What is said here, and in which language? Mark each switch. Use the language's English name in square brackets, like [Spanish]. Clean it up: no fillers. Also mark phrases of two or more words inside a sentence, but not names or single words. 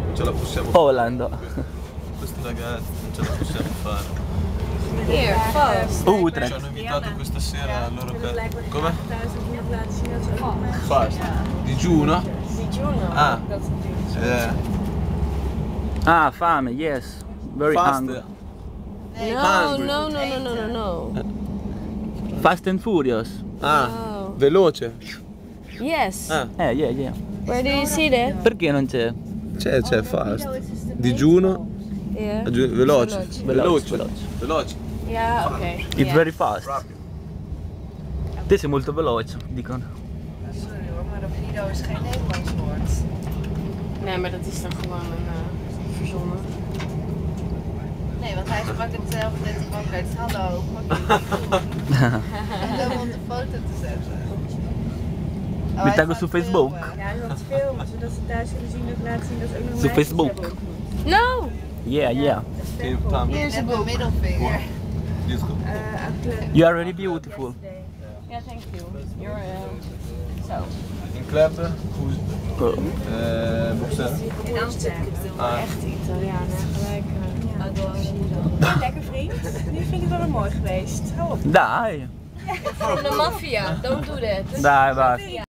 [Italian] la possiamo fare. Holland. Questi ragazzi non ce la possiamo fare. [Dutch] Hier, vast. [Italian] Ci Utrecht. hanno invitato questa sera al loro come? Fast. Digiuno? Digiuno. Ah. [Dutch] Dat is natuurlijk. [English] Ah, fame, yes. Very hungry. No. Fast and Furious. Ah, Oh. [Italian] veloce. [English] Yes. Ah, Yeah. Where do you see that? [Italian] Perché non c'è? c'è fast. Digiuno, [English] Yeah. [Italian] veloce. Veloce. [Dutch] Ja, oké. [English] It's Yeah. very fast. [Italian] Te sei molto veloce, dicono. [Dutch] Sorry hoor, maar rapido is geen Nederlands woord. Nee, maar dat is dan gewoon een verzonnen. Nee, want hij sprak het zelf net ook uit. Hallo, en dan om de foto te zetten. Oh, [Italian] Mi [Dutch] hij [Italian] taggo [Dutch] gaat [Italian] su Facebook. [Dutch] filmen. Ja, je moet filmen, zodat ze thuis zullen zien of laten zien dat ze ook nog [Italian] Su [Dutch] een [Italian] Facebook. [Dutch] hebben. [Italian] No! [English] Yeah. [Dutch] Hier is Net een mijn boek. middelvinger. Dit is goed. [English] You are really beautiful. Ja, thank you. You're zo. [Dutch] In Kleppen, Oh. Bruxelles. In Amsterdam. Ah, Echt Italiaan, gelijk. Lekker vriend. Nu vind ik wel mooi geweest. Hou op. [Italian] Dai. [English] From the mafia, don't do that. [Italian] Dai, basta.